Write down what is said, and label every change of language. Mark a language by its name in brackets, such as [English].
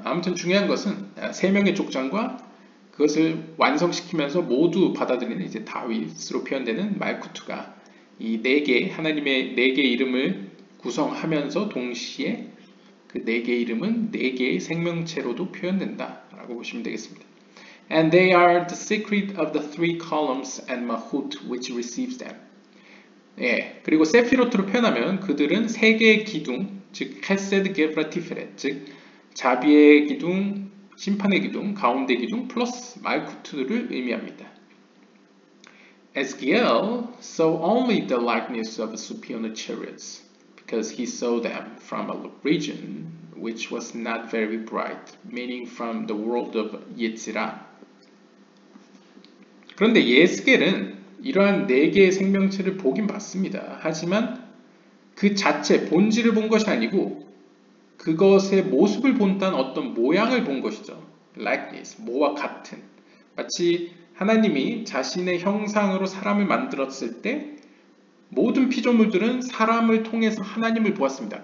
[Korean] 아무튼 중요한 것은 3명의 족장과 그것을 완성시키면서 모두 받아들이는 이제 다윗으로 표현되는 말쿠트가 이 4개 하나님의 4개 이름을 구성하면서 동시에 그 4개 이름은 4개의 생명체로도 표현된다라고 보시면 되겠습니다. [English] And they are the secret of the 3 columns and Mahut which receives them. [Korean] 예, 그리고 세피로트로 표현하면 그들은 3개의 기둥, 즉 헤세드, 게브라, 티페렛, 즉 자비의 기둥, 심판의 기둥, 가운데 기둥 플러스 말쿠트를 의미합니다. [English] Ezekiel saw only the likeness of the superior chariots because he saw them from a region which was not very bright, meaning from the world of Yetzirah. [Korean] 그런데 예스겔은 이러한 4개의 생명체를 보긴 봤습니다. 하지만 그 자체 본질을 본 것이 아니고 그것의 모습을 본다는 어떤 모양을 본 것이죠. likeness, 뭐와 같은. 마치 하나님이 자신의 형상으로 사람을 만들었을 때 모든 피조물들은 사람을 통해서 하나님을 보았습니다.